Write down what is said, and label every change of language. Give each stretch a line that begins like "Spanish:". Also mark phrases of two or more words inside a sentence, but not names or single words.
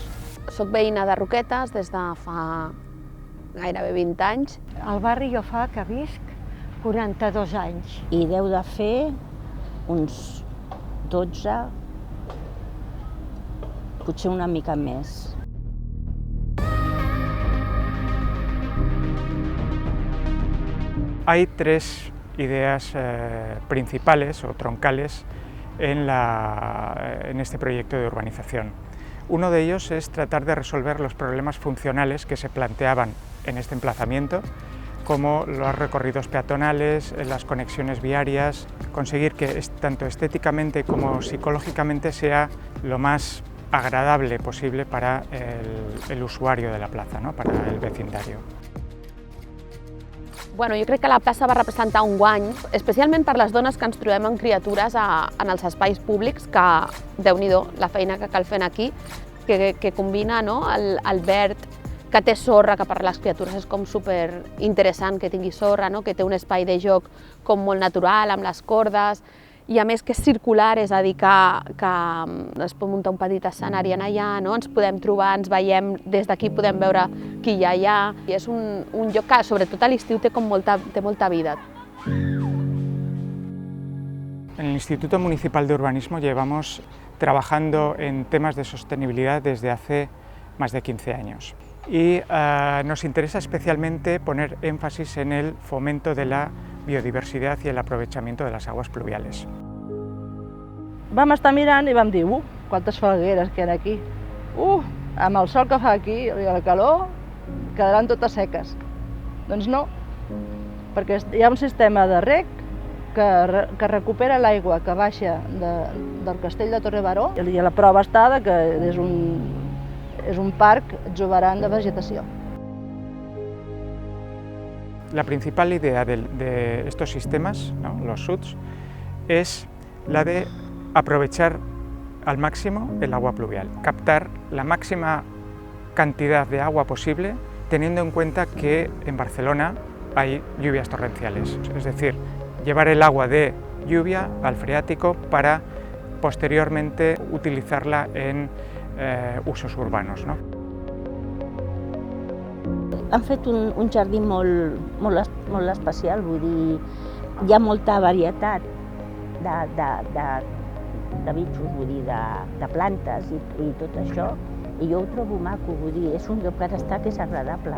Catalan: Soc veïna de Roquetes des de fa gairebé 20 anys. Al barri jo fa que visc 42 anys. I deu de fer uns 12, potser una mica més.
Spanish: Hay tres ideas principales o troncales en este proyecto de urbanización. Uno de ellos es tratar de resolver los problemas funcionales que se planteaban en este emplazamiento, como los recorridos peatonales, las conexiones viarias, conseguir que tanto estéticamente como psicológicamente sea lo más agradable posible para el usuario de la plaza, ¿no? Para el vecindario.
Catalan: Bueno, jo crec que la plaça va representar un guany, especialment per les dones que ens trobem en criatures en els espais públics, que, déu-n'hi-do, la feina que cal fer aquí, que combina el verd, que té sorra, que per les criatures és com super interessant que tingui sorra, que té un espai de joc com molt natural, amb les cordes, i a més que és circular, és a dir, que es pot muntar un petit escenari allà, ens podem trobar, ens veiem, des d'aquí podem veure qui hi ha allà. I és un lloc que, sobretot a l'estiu, té molta vida.
Spanish: En el Instituto Municipal de Urbanismo llevamos trabajando en temas de sostenibilidad desde hace más de 15 años. Y nos interesa especialmente poner énfasis en el fomento de la biodiversidad y el aprovechamiento de las aguas pluviales.
Catalan: Vam estar mirant i vam dir, quantes falgueres que hi ha aquí. Amb el sol que fa aquí i la calor, quedaran totes seques. Doncs no, perquè hi ha un sistema de reg que recupera l'aigua que baixa del castell de Torrebaró i la prova està que és un parc exuberant de vegetació.
Spanish: La principal idea de estos sistemas, los SUDs, es la de aprovechar al máximo el agua pluvial, captar la máxima cantidad de agua posible, teniendo en cuenta que en Barcelona hay lluvias torrenciales, es decir, llevar el agua de lluvia al freático para posteriormente utilizarla en usos urbanos, ¿no?
Catalan: Han fet un jardí molt especial, vull dir, hi ha molta varietat de bitxos, vull dir, de plantes i tot això, i jo ho trobo maco, vull dir, és un lloc per estar que és agradable.